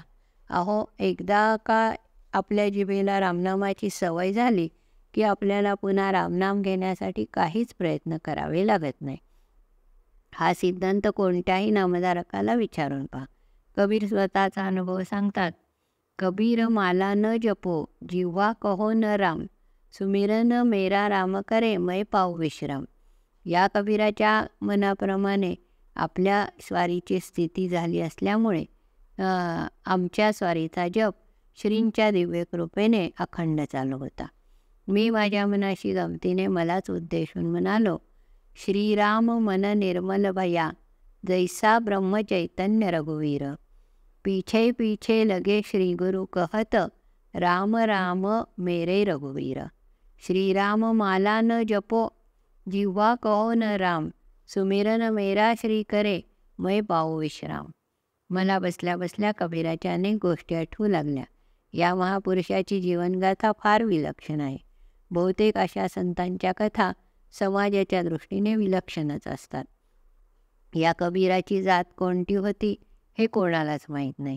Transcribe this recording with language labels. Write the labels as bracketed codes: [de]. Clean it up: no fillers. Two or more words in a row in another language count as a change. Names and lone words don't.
[mr] अहो, एकदा का आपल्या जिभेला रामनामाची सवय झाली की आपल्याला पुन्हा रामनाम घेण्यासाठी काहीच प्रयत्न करावे लागत नाही. हा सिद्धांत कोणत्याही नामधारकाला विचारून पहा. कबीर स्वतःचा अनुभव सांगतात. [hi] कबीर माला न जपो जिव्हा कहो न राम, सुमिरन मेरा राम करे मै पाऊ विश्राम. [mr] या कबीराच्या मनाप्रमाणे आपल्या स्वारीची स्थिती झाली असल्यामुळे आमच्या स्वारीचा जप श्रींच्या दिव्य कृपेने अखंड चालू होता. मी माझ्या मनाशी गमतीने मलाच उद्देशून म्हणालो, [hi] श्रीराम मन निर्मल भया जैसा ब्रह्मचैतन्य रघुवीर. पीछे पीछे लगे श्री गुरु कहत राम राम मेरे रघुवीर. श्रीराम माला न जपो जिव्हा कहो न राम, सुमिरन मेरा श्री करे मै पाऊ विश्राम. [mr] मला बसल्या बसल्या कबीराच्या अनेक गोष्टी आठवू लागल्या. या महापुरुषाची जीवनगाथा फार विलक्षण आहे. बहुतेक अशा संतांच्या कथा समाजाच्या दृष्टीने विलक्षणच असतात. या कबीराची जात कोणती होती हे कोणालाच माहीत नाही.